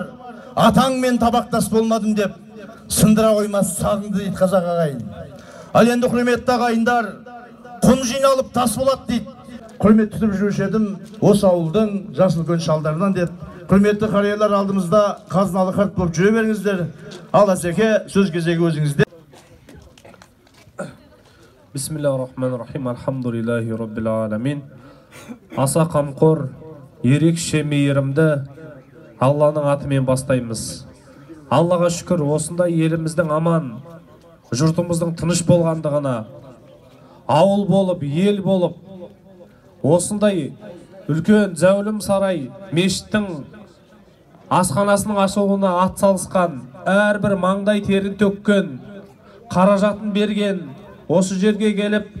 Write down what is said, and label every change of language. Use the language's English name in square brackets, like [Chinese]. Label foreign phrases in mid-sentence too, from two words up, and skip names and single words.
[Kazakh] Атаңмен табақтас болмадым деп, сындыра қоймас сағыңды дейді қазақ ағайын. Ал енді құрметті ағайындар, құм жиналып тас болады дейді. Құрмет тұтып жүруші едім осы ауылдың жасыл көн шалдарынан деп. Құрметті қариялар, алдымызда қазыналы қарт болып жүре беріңіздер. Ал Асеке, сөз кезегі өзіңізде. [Arabic] بسم الله الرحمن الرحيم. الحمد لله رب العالمين. [Kazakh] Аса қамқор, ерекше мейірімді Алланың атымен бастаймыз. Аллаға шүкір, осындай еліміздің аман, жұртымыздың тыныш болғандығына, ауыл болып, ел болып, осындай үлкен зәулім сарай мешіттің асханасының ашылуына ат салысқан, әрбір маңдай терін төккен, қаражатын берген, осы жерге келіп